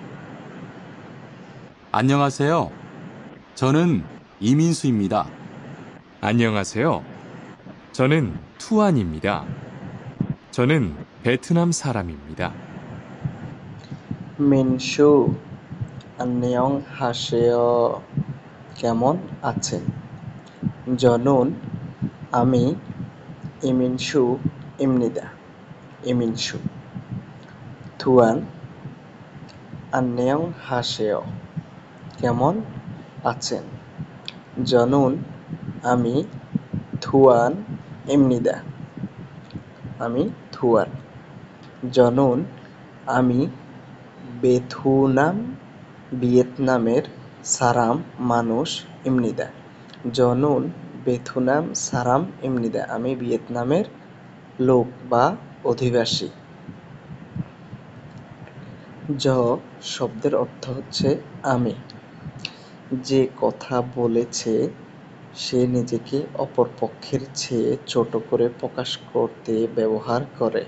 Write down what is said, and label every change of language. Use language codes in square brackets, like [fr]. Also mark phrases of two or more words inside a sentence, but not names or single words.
[ko] 안녕하세요. 저는 이민수입니다. 안녕하세요. 저는 투안입니다. 저는 베트남 사람입니다. 민수, 안녕하세요. [bn] কেমন আছেন? [ko] 저는 আমি 이민수입니다. 이민수. 투안, 안녕하세요. [bn] কেমন আছেন? [ko] 저는 আমি 투안입니다. [bn] আমি 투안. 저는 আমি ভিয়েতনামের 사람 মানুষ입니다. [ko] 저는 베트남 사람입니다. [bn] আমি ভিয়েতনামের লোক বা অধিবাসী। জ শব্দের অর্থ হচ্ছে আমি। যে কথা বলেছে সে নিজেকে অপর পক্ষের চেয়ে ছোট করে প্রকাশ করতে ব্যবহার করে।